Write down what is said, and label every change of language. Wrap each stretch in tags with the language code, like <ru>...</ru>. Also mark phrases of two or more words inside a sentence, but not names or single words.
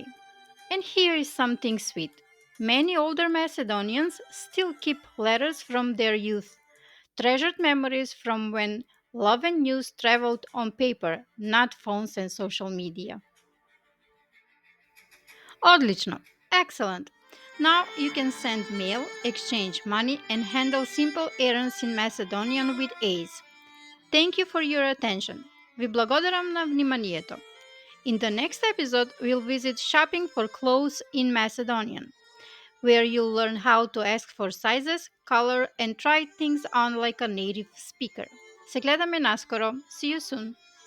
<en>And here is something sweet. Many older Macedonians still keep letters from their youth, treasured memories from when love and news traveled on paper, not phones and social media. Odlično! Excellent! Now you can send mail, exchange money, and handle simple errands in Macedonian with ease. Thank you for your attention.</en> <mk>Ви благодарам на вниманието.</mk> <en>In the next episode, we'll visit shopping for clothes in Macedonian, where you'll learn how to ask for sizes, color, and try things on like a native speaker.</en> <mk>Се гледаме наскоро.</mk> <en>See you soon.</en>